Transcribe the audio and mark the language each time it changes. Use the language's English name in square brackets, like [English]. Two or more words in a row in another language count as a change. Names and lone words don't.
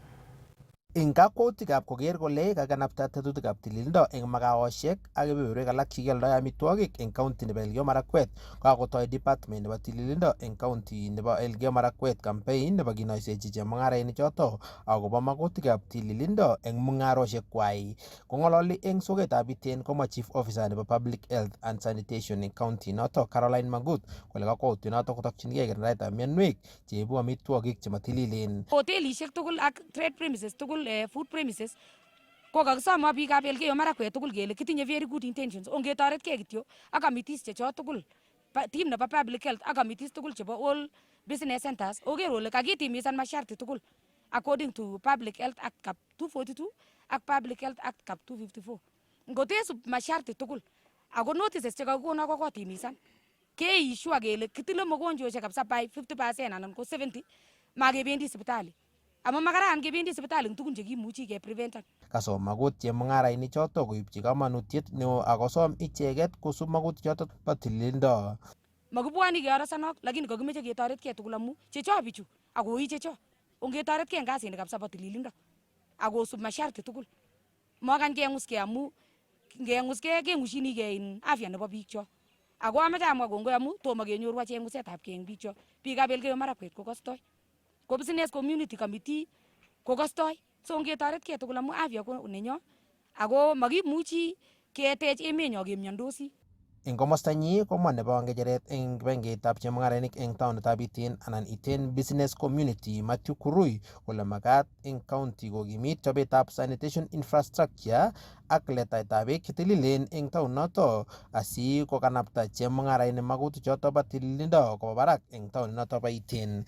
[Kalenjin] Ing kakwautikab koker kole kakanapta tetutikab tililindo eng makaoshek ak kebeberwek alak chekialdoi amitwogik eng county nebo Elgeyo Marakwet, kakotoi department nebo tililindo eng county nebo Elgeyo Marakwet campaign nebo kinoisechi chemung'arainik choto akobo magutikab tililindo eng mung'aroshek kwai. Kong'ololi eng soketab Iten komwa [English] Chief Officer [Kalenjin] nebo [English] Public Health and Sanitation [Kalenjin] eng county noto Caroline Magut kole kakwautiet noto kotokchinigei kirindaetab mionwek cheibu amitwogik chematililen. Hotelishek tugul ak [English] trade premises [Kalenjin] tugul [English] food premises [Kalenjin] ko kakisoma biikab Elgeyo Marakwet tugul kele kitinye [English] very good intentions [Kalenjin] ongetoretkei kityo ak committees checho tugul team nebo [English] public health [Kalenjin] ak committees tugul chebo [English] all business centers [Kalenjin] oker ole kakitimisan masharti tugul [English] according to [Kalenjin] Public Health Act Cap 242 ak Public Health Act Cap 254. Ngotesub masharti tugul ako notices chekakikono ko kotimisan keissue kele kitile mogonjweshek kabisa by 50% anan ko 70 makebendi sipitali. Ama makaran kebendi sipitali eng tugun chekimuchi kepreventan. Kasom Magut chemung'arainik choto koibchi kamanutiet neo akosom icheket kosub magutik choto bo tililindo. Makibwoni keorosanok lakini kakimeche ketoretkei tugul amu checho bichu akoi checho. Ongetoretkei eng kasini kabisa bo tililindo akosub masharti tugul. Makan keng'uskei amu ngeng'uskei keng'ushinigei in afya nebo biikcho. Ako ameche amwa kongoi amu tomo kenyoru achek ng'usetab kei eng biikcho. Biikab Elgeyo Marakwet ko kostoi. Ko [English] business community committee [Kalenjin] ko kostoi. So ngetoretkei tugul amu afya ko nenyo ako makimuchi ketech emenyo kemiondosi. Eng komostanyi komwa nebo ngecheret eng kibagengeitab chemung'arainik eng taonitab Iten anan Iten Business Community Matthew Kurui kole makat eng county kokimit chobetab [English] sanitation infrastructure [Kalenjin] ak letaetab beek chetililen eng taoninoto asi kokanapta chemung'arainik magutik choto bo tililindo koba barak eng taoninoto bo Iten.